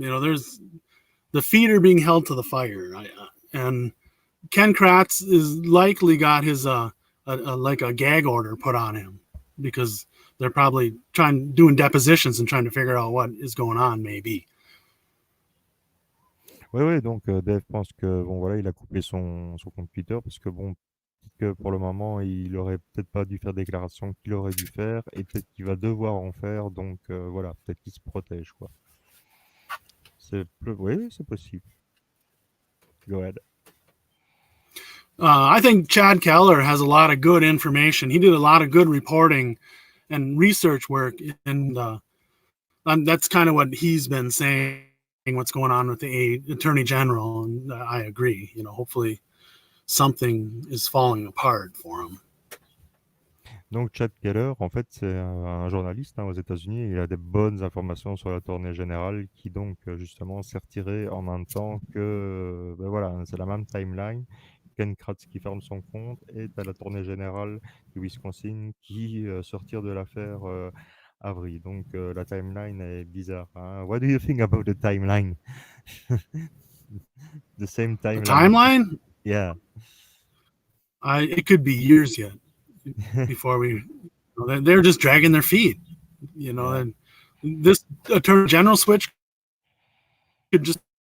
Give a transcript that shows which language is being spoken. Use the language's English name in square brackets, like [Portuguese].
[English] There's the feet are being held to the fire, and Ken Kratz is likely got his like a gag order put on him because they're probably trying doing depositions and trying to figure out what is going on. Maybe. [French] Ouais, ouais, donc Dave pense que bon voilà, il a coupé son compte Twitter parce que bon, peut-être que pour le moment, il aurait peut-être pas dû faire des déclarations qu'il aurait dû faire et peut-être qu'il va devoir en faire, donc voilà, peut-être qu'il se protège quoi. Oui, c'est possible. [English] Go ahead. I think Chad Keller has a lot of good information. He did a lot of good reporting and research work, and that's kind of what he's been saying. What's going on with the Attorney General, and I agree. Hopefully something is falling apart for him. [French] Donc Chad Keller, en fait, c'est un journaliste aux États-Unis. Il a des bonnes informations sur l'attorney général qui donc justement s'est retiré en même temps que, ben voilà, c'est la même timeline. Ken Kratz qui ferme son compte et t'as l'attorney général du Wisconsin qui se retire de l'affaire Avery. Donc la timeline est bizarre, hein. [English] What do you think about the timeline? The same The timeline. timeline, Yeah. it could be years yet before they're just dragging their feet. Yeah. And this Attorney General switch could just